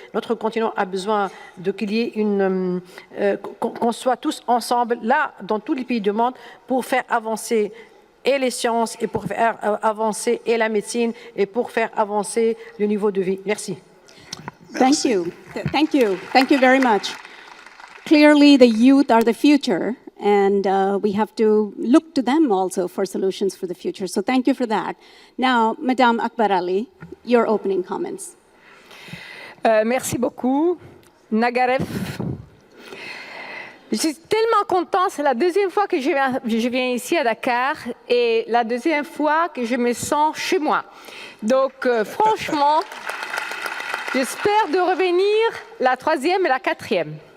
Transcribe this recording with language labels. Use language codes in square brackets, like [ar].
[fr] Notre continent a besoin qu'il y ait qu'on soit tous ensemble, là, dans tous les pays du monde, pour faire avancer et les sciences, et pour faire avancer et la médecine, et pour faire avancer le niveau de vie. Merci. [en] Thank you. Thank you. Thank you very much. Clearly, the youth are the future, and we have to look to them also for solutions for the future. So thank you for that. Now, Madame Akbar Ali, your opening comments. [fr] Merci beaucoup. Nagaref. Je suis tellement contente, c'est la deuxième fois que je viens ici à Dakar et la deuxième fois que je me sens chez moi. Donc franchement, j'espère de revenir la troisième et la quatrième.